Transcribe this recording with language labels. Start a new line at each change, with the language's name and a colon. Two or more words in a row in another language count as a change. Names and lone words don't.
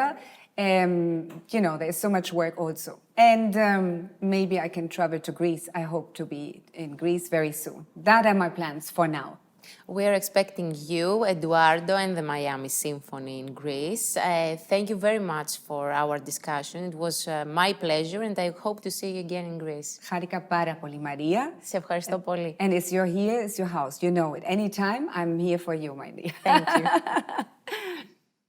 English: You know, there's so much work also. And maybe I can travel to Greece. I hope to be in Greece very soon. That are my plans for now. We are expecting you, Eduardo, and the Miami Symphony in Greece. Thank you very much for our discussion. It was my pleasure, and I hope to see you again in Greece.
Greek: Χάρηκα πάρα πολύ, Maria. Σε ευχαριστώ πολύ.
English: And it's you're here, it's your house. You know it. Anytime, I'm here for you, my dear. Thank you.